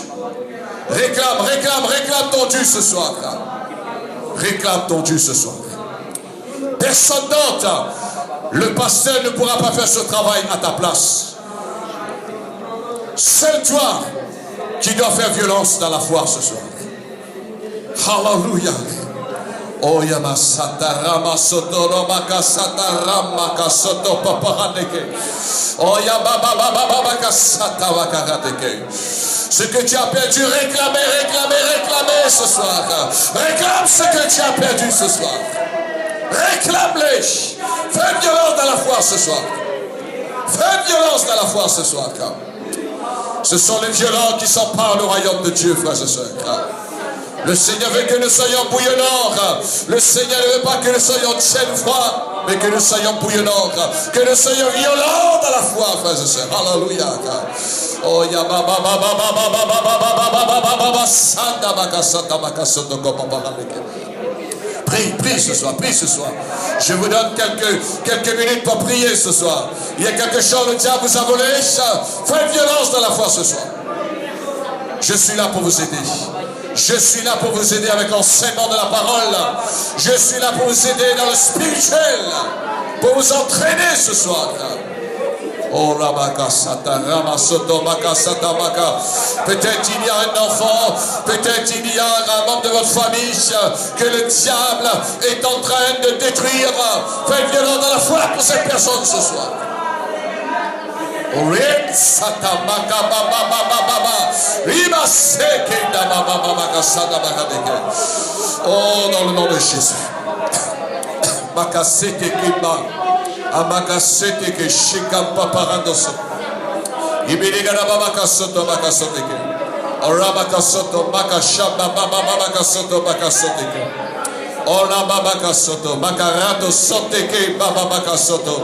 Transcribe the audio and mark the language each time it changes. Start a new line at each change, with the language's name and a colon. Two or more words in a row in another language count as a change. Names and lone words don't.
French: Réclame ton dû ce soir. Réclame ton dû ce soir. Personne d'autre. Le pasteur ne pourra pas faire ce travail à ta place. C'est toi qui dois faire violence dans la foi ce soir. Hallelujah. Oh yamasata ramasoto romaka sata ramaka soto paparadeke. Oh yababa sata wakaradeke. Ce que tu as perdu, réclamez ce soir. Réclame ce que tu as perdu ce soir. Réclame-les. Fais violence dans la foi ce soir. Fais violence dans la foi ce soir. Ce sont les violents qui s'emparent le royaume de Dieu, frères et sœurs. Le Seigneur veut que nous soyons bouillonnants. Le Seigneur ne veut pas que nous soyons tièdes froids, mais que nous soyons bouillonnants. Que nous soyons violents dans la foi, frères et sœurs. Alléluia. Oh ya baba baba baba baba baba baba sanda makasata makasoto kopapa. Prie ce soir, prie ce soir. Je vous donne quelques minutes pour prier ce soir. Il y a quelque chose, le diable vous a volé. Faites violence dans la foi ce soir. Je suis là pour vous aider. Je suis là pour vous aider avec l'enseignement de la parole. Je suis là pour vous aider dans le spirituel. Pour vous entraîner ce soir. Oh Rabaka Sata Ramasoto Maka Sata Maka. Peut-être il y a un enfant, peut-être il y a un membre de votre famille que le diable est en train de détruire. Faites violence dans la foi pour cette personne ce soir. Sata Maka Baba Baba Baba. Riba Seke Baba Baba Maka Sata Maka Deke. Oh, dans le nom de Jésus. Maka Seke Kiba. Amakasete ke shikam paparandoso. Ibirigana babakasoto bakasote ke. Orabakasoto bakashaba baba babakasoto bakasote ke. Ora babakasoto bakarato sote ke baba bakasoto.